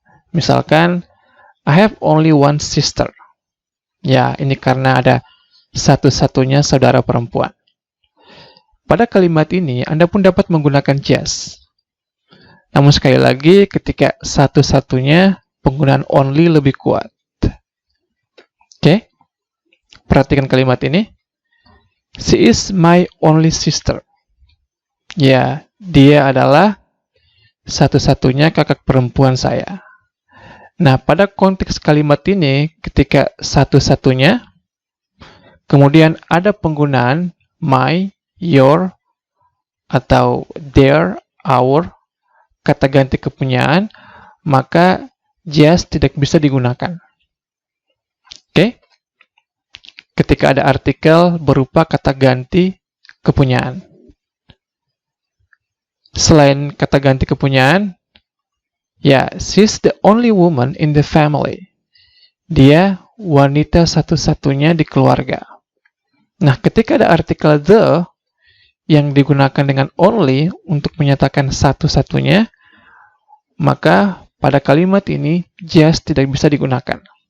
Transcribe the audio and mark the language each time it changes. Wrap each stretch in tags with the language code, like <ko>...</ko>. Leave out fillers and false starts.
<id>Misalkan,</id> <en>I have only one sister.</en> <id>Ya, ini karena ada satu-satunya saudara perempuan. Pada kalimat ini, Anda pun dapat menggunakan just. Namun sekali lagi, ketika satu-satunya, penggunaan only lebih kuat. Oke? Perhatikan kalimat ini.</id> <en>She is my only sister.</en> <id>Ya, dia adalah satu-satunya kakak perempuan saya. Nah, pada konteks kalimat ini, ketika satu-satunya, kemudian ada penggunaan my, your, atau their, our, kata ganti kepunyaan, maka just tidak bisa digunakan. Oke? Ketika ada artikel berupa kata ganti kepunyaan. Selain kata ganti kepunyaan, ya,</id> <en>she's the only woman in the family.</en> <id>Dia wanita satu-satunya di keluarga. Nah, ketika ada artikel the yang digunakan dengan only untuk menyatakan satu-satunya, maka pada kalimat ini just tidak bisa digunakan.</id>